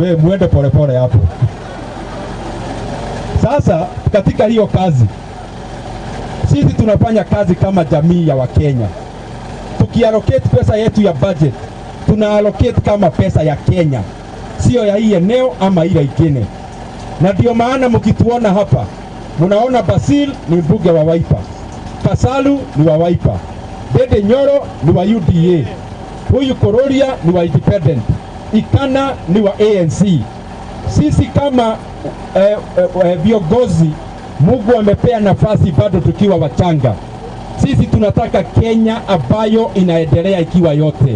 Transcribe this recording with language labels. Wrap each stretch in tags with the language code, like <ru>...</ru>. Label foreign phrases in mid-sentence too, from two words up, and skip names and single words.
<sw>Wewe muende polepole hapo. Sasa katika hiyo kazi sisi tunafanya kazi kama jamii ya Wakenya. Tukiallocate pesa yetu ya budget, tunaallocate kama pesa ya Kenya, sio ya hii eneo ama ile ingine. Na ndio maana mkituona hapa, mnaona Basil ni mbunge wa Wiper, Kasalu ni wa Wiper, Dede Nyoro ni wa UDA, huyu Kororia ni wa Independent, Ikana ni wa ANC. Sisi kama viongozi Mungu amepea nafasi bado tukiwa wachanga. Sisi tunataka Kenya ambayo inaendelea ikiwa yote.</sw>